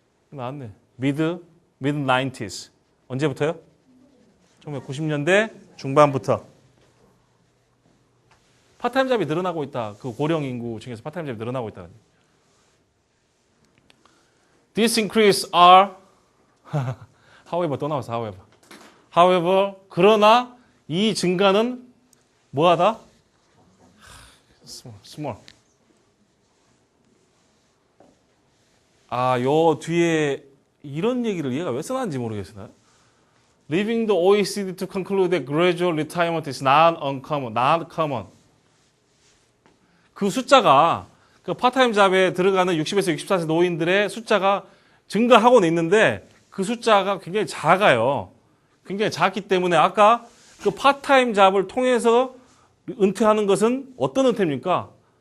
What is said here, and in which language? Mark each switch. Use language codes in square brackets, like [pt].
[ko] 나왔네. mid-90s. 언제부터요? 1990년대 중반부터. 파트타임 잡이 늘어나고 있다. 그 고령 인구 중에서 파트타임 잡이 늘어나고 있다. [en] This increase are however [ko] 또 나왔어. however 그러나 이 증가는 뭐하다? [en] small. [ko] 요 뒤에 이런 얘기를 얘가 왜 써놨는지 모르겠어요. [en] Leaving the OECD to conclude that gradual retirement is not common. [ko] 그 숫자가 그 파트타임 잡에 들어가는 60에서 64세 노인들의 숫자가 증가하고는 있는데 그 숫자가 굉장히 작아요. 굉장히 작기 때문에 아까 그 파트타임 잡을 통해서 은퇴하는 것은 어떤 은퇴입니까?